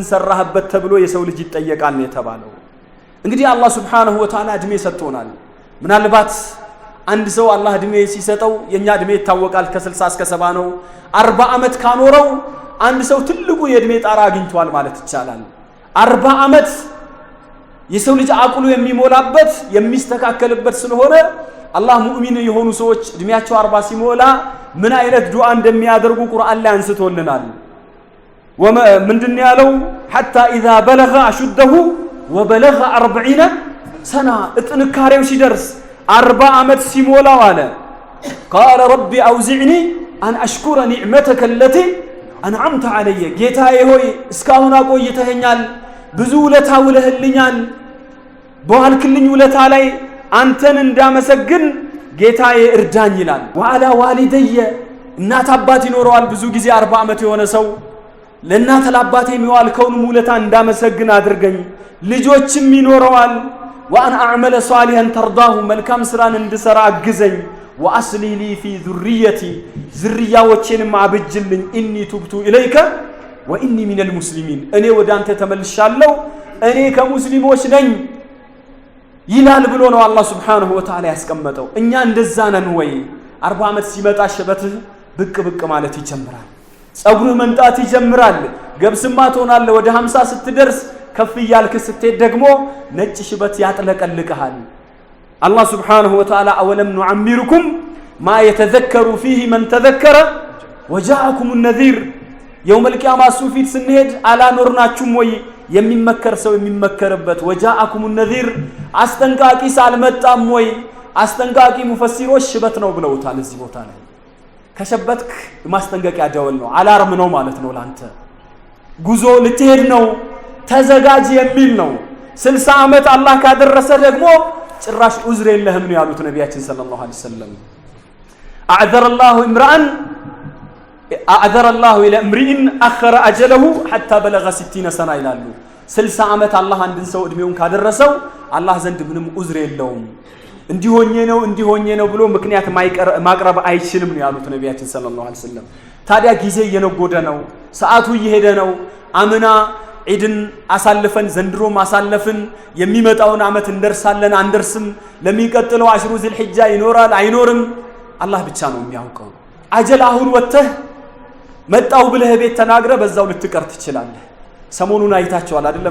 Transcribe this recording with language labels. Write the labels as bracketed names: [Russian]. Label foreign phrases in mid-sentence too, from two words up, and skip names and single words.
[Amharic] ሰራህበት ተብሎ የሰው ልጅ ይጠየቃል ነው የተባለው እንግዲህ አላህ [Arabic] سبحانه وتعالى [Amharic] እድሜ ሰጥቶናል ምናልባት አንድ ሰው አላህ እድሜ ሲሰጠው የኛ እድሜ ይታወቃል ከ60 እስከ 70 ነው 40 አመት ካኖረው አንድ ሰው ትልቁ የእድሜ ጣራ አግኝቷል ማለት ይቻላል 40 አመት የሰው ልጅ አቅሉ የሚሞላበት የሚስተካከልበት ስለሆነ አላህ ሙእሚን የሆኑ ሰዎች እድሜያቸው 40 ሲሞላ ምን አይነት ዱዓ እንደሚያደርጉ ቁርአን ላይ አንስቶልናል ምንድነው ያለው [Arabic] حتى اذا بلغ اشده وبلغ 40 سنه [Amharic] እጥንካሬው ሲደርስ 40 አመት ሲሞላው አለ [Arabic] قال ربي اوزعني ان اشكر نعمتك التي انعمت علي [Amharic] ጌታዬ ሆይ እስካሁን አቆይተኸኛል ብዙ ውለታ ውለህልኛል በዋልክልኝ ውለታ ላይ አንተን እንዳመሰግን ጌታዬ እርዳኝ ይላል [Arabic] وعلى والدي [Amharic] እናት አባት ይኖረዋል ብዙ ጊዜ 40 አመት የሆነ ሰው ለእናት ለአባቴ የሚዋልከውን ውለታ እንዳመሰግን አድርገኝ ልጆችም ይኖረዋል [Arabic] وأن أعمل صالحا ترضاه [Amharic] መልካም ስራን እንድሰራ አግዘኝ [Arabic] وأصلح لي في ذريتي [Amharic] ذرياዎቼንም አብጅልኝ [Arabic] إني تبت إليك وإني من المسلمين [Amharic] እኔ ወደ አንተ ተመልሻለሁ እኔ ከሙስሊሞች ነኝ ይላል ብሎ ነው አላህ [Arabic] سبحانه وتعالى [Amharic] ያስቀመጠው እኛ እንደዛ ነን ወይ 40 አመት ሲመጣ ሽበትህ ብቅ ማለት ይጀምራል ጸጉርህ መንጣት ይጀምራል ገብስማ ትሆናለህ ወደ 50 ስትደርስ ከፍ ይያልክ ስትሄድ ደግሞ ነጭ ሽበት ያጥለቀልቀሃል አላህ [Arabic] سبحانه وتعالى [Amharic] አወለም [Arabic] نعمركم ما يتذكر فيه من تذكر وجاءكم النذير يوم القيامة [Amharic] ሱፊት ስንሄድ አላኖርናችሁም ወይ የሚመከር ሰው የሚመከርበት [Arabic] وجاءكم النذير [Amharic] አስጠንቃቂ ሳልመጣም ወይ አስጠንቃቂ ሙፈሲሮች ሽበት ነው ብለውታል እዚህ ቦታ ላይ ከሸበትክ ማስጠንቀቂያ ደወል ነው አላርም ነው ማለት ነው ላንተ ጉዞ ልትሄድ ነው ተዘጋጅ የሚል ነው 60 አመት አላህ ካደረሰ ደግሞ ጭራሽ ዑዝር የለህም ነው ያሉት ነቢያችን [Arabic] صلى الله عليه وسلم أعذر الله إلى امرئ أخر أجله حتى بلغ 60 سنة [Amharic] ይላሉ 60 አመት አላህ አንድን ሰው እድሜውን ካደረሰው አላህ ዘንድ ምንም ዑዝር የለውም እንዲሆኜ ነው ብሎ ምክንያት ማቅረብ አይችልም ነው ያሉት ነቢያችን [Arabic] صلى الله عليه وسلم [Amharic] ታዲያ ጊዜ እየነጎደ ነው ሰዓቱ እየሄደ ነው አምና ዒድን አሳልፈን ዘንድሮ ማሳለፍን የሚመጣውን አመት እንደርሳለን አንደርስም ለሚቀጥለው አሽሩ ዚልሂጃ ይኖራል አይኖርም አላህ ብቻ ነው የሚያውቀው አጀል አሁን ወጥተህ መጣው ብለህ ቤት ተናግረ በዛው ልትቀር ትችላለህ። ሰሞኑን አይታችኋል አይደለም?